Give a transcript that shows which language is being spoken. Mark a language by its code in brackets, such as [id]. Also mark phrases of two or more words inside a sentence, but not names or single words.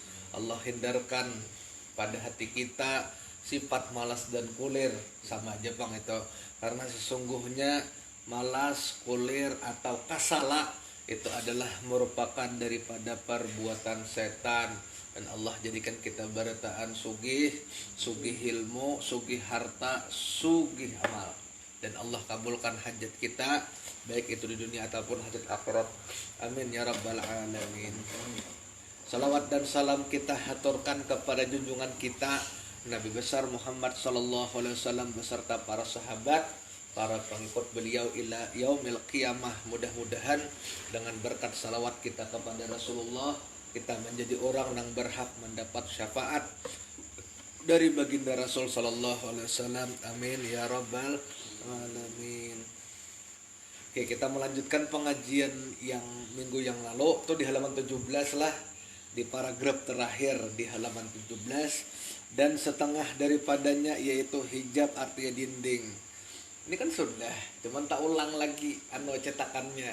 [id] Allah hindarkan pada hati kita sifat malas dan kulir. Sama aja bang itu, karena sesungguhnya malas, kulir atau kasala itu adalah merupakan daripada perbuatan setan. Dan Allah jadikan kita barataan sugih ilmu, sugih harta, sugih amal. Dan Allah kabulkan hajat kita, baik itu di dunia ataupun hajat akhirat. [ar] Amin ya rabbal alamin. [id] Salawat dan salam kita haturkan kepada junjungan kita Nabi besar Muhammad [ar] sallallahu alaihi wasallam [id] beserta para sahabat, para pengikut beliau [ar] ila yaumil qiyamah. [id] Mudah-mudahan dengan berkat salawat kita kepada Rasulullah, kita menjadi orang yang berhak mendapat syafaat dari baginda Rasul [ar] sallallahu alaihi wasallam. Amin ya rabbal alamin. [id] Oke, kita melanjutkan pengajian yang minggu yang lalu tuh di halaman 17 lah, di paragraf terakhir di halaman 17, dan setengah daripadanya yaitu hijab artinya dinding. Ini kan sudah, cuman tak ulang lagi cetakannya.